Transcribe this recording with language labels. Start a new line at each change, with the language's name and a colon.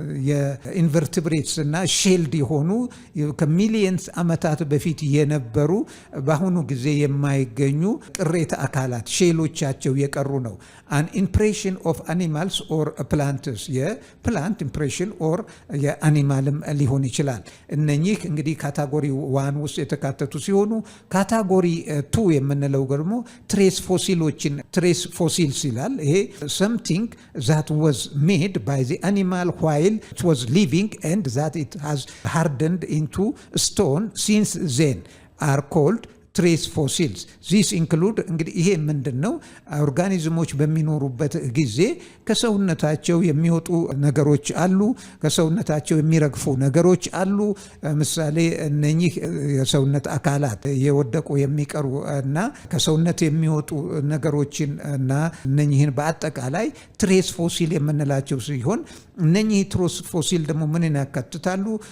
Amharic: የኢንቨርቲብሬትስ እና ሼልድ የሆኑ ከሚሊየንስ ዓመታት በፊት የነበሩ በአሁኑ ጊዜ የማይገኙ ቅሬታ አካላት ሼሎቻቸው የቀሩ ነው።
English: an impression of animals or plants
Amharic: የፕላንት ኢምፕሬሽን ኦር የአኒማልም ሊሆን ይችላል። እነኚህ እንግዲህ ካታጎሪ 1 ውስጥ የተካተቱ ሲሆኑ ካታጎሪ 2 የምንለው ደግሞ ትሬስ ፎሲሎችን ትሬስ ፎሲልስ ይላል። ይሄ
English: something that was made by the animal while it was living and that it has hardened into stone since then are called ትሬስ ፎሲልስ ዚስ ኢንክሉድ
Amharic: እንግዲህ ይሄ ምንድን ነው? ኦርጋኒዝሞች በሚኖሩበት ጊዜ ከሰውነታቸው የሚወጡ ነገሮች አሉ፣ ከሰውነታቸው የሚረግፉ ነገሮች አሉ። ምሳሌ እነኚህ የሰውነት አካላት የወደቁ የሚቀሩ እና ከሰውነት የሚወጡ ነገሮችን እና እነኚህን በአጠቃላይ ትሬስ ፎሲል የምንላቸው ሲሆን እነኚህ ትሬስ ፎሲል ደግሞ ምንን ያካትታሉ?